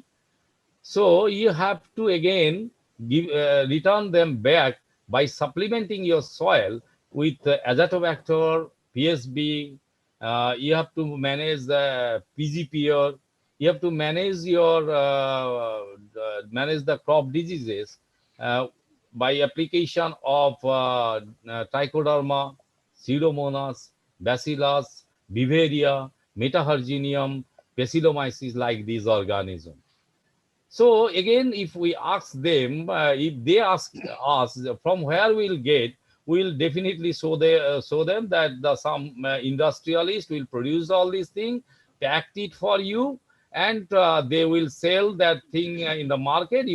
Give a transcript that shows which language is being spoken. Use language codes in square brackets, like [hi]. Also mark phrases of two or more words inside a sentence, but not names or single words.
[en] So you have to again return them back by supplementing your soil with azotobacter, PSB. You have to manage the PGPR. You have to manage your manage the crop diseases by application of trichoderma, pseudomonas, bacillus, Beauveria, metaherginium, bacillomyces, like these organisms. So again, if we ask them, if they ask us from where we'll get, we'll definitely show them that some industrialist will produce all these things, pack it for you, and they will sell that thing in the market.